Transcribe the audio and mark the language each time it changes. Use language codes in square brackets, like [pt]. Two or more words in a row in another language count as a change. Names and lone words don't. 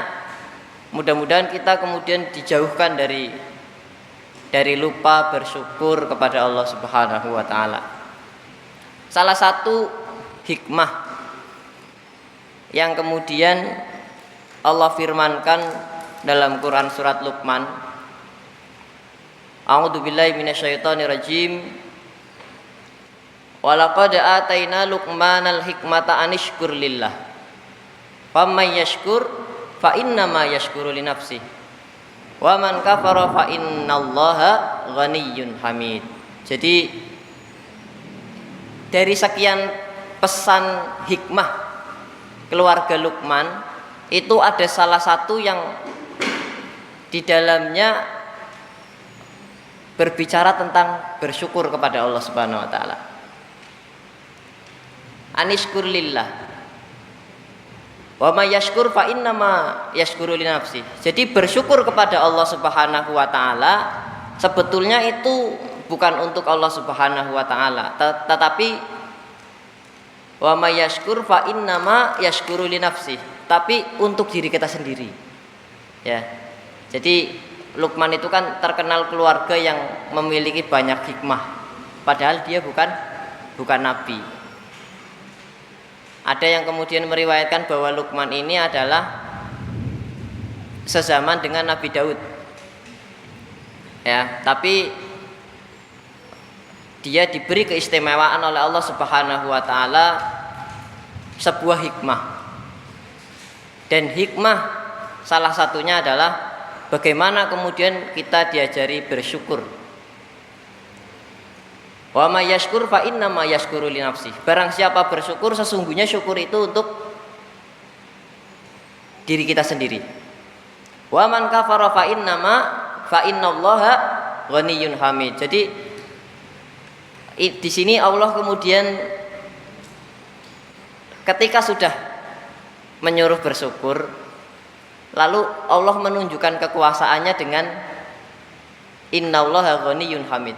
[id] Mudah-mudahan kita kemudian dijauhkan dari lupa bersyukur kepada Allah [ar] سبحانه وتعالى. [id] Salah satu hikmah yang kemudian Allah firmankan dalam Quran surat Luqman, [ar] أعوذ بالله من الشيطان الرجيم, ولقد آتينا لقمان الحكمة أن اشكر لله فمن يشكر فإنما يشكر لنفسه ومن كفر فإن الله غني حميد. [id] Jadi dari sekian pesan hikmah keluarga Luqman itu ada salah satu yang di dalamnya berbicara tentang bersyukur kepada Allah [ar] سبحانه وتعالى. أن اشكر لله ومن يشكر فإنما يشكر لنفسه. [id] Jadi bersyukur kepada Allah [ar] سبحانه وتعالى [id] sebetulnya itu bukan untuk Allah [ar] سبحانه وتعالى, [id] tetapi [ar] ومن يشكر فإنما يشكر لنفسه, [id] tapi untuk diri kita sendiri. Ya. Jadi Luqman itu kan terkenal keluarga yang memiliki banyak hikmah, padahal dia bukan nabi. Ada yang kemudian meriwayatkan bahwa Luqman ini adalah sezaman dengan Nabi Daud. Ya, tapi dia diberi keistimewaan oleh Allah [ar] سبحانه وتعالى [id] sebuah hikmah. Dan hikmah salah satunya adalah bagaimana kemudian kita diajari bersyukur. [ar] ومن يشكر فإنما يشكر لنفسه. [id] Barang siapa bersyukur, sesungguhnya syukur itu untuk diri kita sendiri. [ar] ومن كفر فإن الله غني حميد. [id] Jadi Di sini Allah kemudian ketika sudah menyuruh bersyukur, lalu Allah menunjukkan kekuasaannya dengan [ar] إن الله غني حميد.